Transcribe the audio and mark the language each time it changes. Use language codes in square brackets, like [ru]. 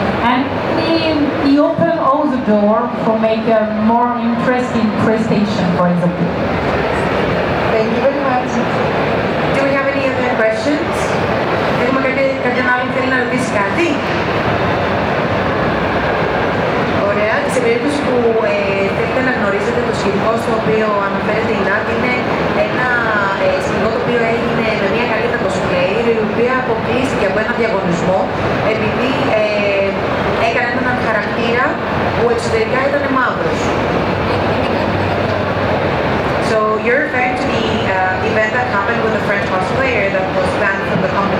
[en] And he opened all the door for make a more interesting PlayStation, for example. Thank you very much. Do we have any other questions? [el] Έχουμε κάποιον άλλο που θέλει να ρωτήσει κάτι? Ωραία. Σε περίπτωση που θέλετε να γνωρίζετε το σκηνικό στο οποίο αναφέρεται η Nad, είναι ένα σκηνικό το οποίο έγινε με μια καλή Cosplayer, η οποία αποκλείστηκε από ένα διαγωνισμό επειδή έκανε έναν χαρακτήρα που εξωτερικά ήταν μαύρος. [en] So you're referring to the event that happened with a French cosplayer that was banned from the